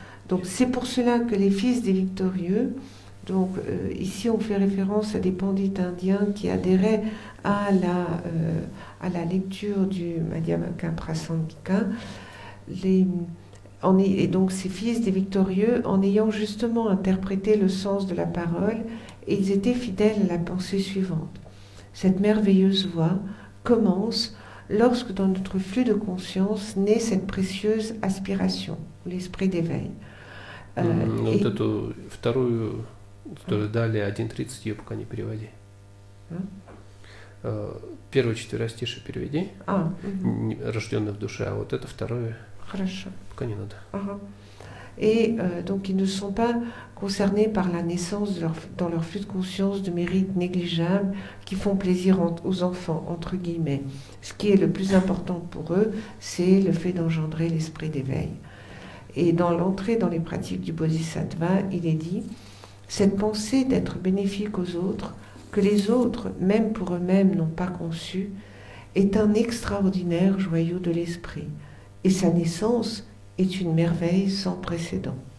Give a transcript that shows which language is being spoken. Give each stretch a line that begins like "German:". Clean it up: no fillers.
French: Donc, c'est pour cela que les fils des victorieux, donc ici on fait référence à des pandits indiens qui adhéraient à la lecture du Madhyamaka Prasangika, et donc ces fils des victorieux, en ayant justement interprété le sens de la parole, ils étaient fidèles à la pensée suivante. Cette merveilleuse voie commence lorsque dans notre flux de conscience naît cette précieuse aspiration, l'esprit d'éveil.
Russian: Вот эту вторую, которую дали 1.30, ее пока не переводи. Первое четверостишее переведи, рожденное в душе, а вот это второе пока не надо.
French: Et donc ils ne sont pas concernés par la naissance dans leur flux de conscience de mérites négligeables qui font plaisir aux enfants, entre guillemets. Ce qui est le plus important pour eux, c'est le fait d'engendrer l'esprit d'éveil. Et dans l'entrée dans les pratiques du Bodhisattva, il est dit, cette pensée d'être bénéfique aux autres, que les autres, même pour eux-mêmes, n'ont pas conçue, est un extraordinaire joyau de l'esprit, et sa naissance est une merveille sans précédent.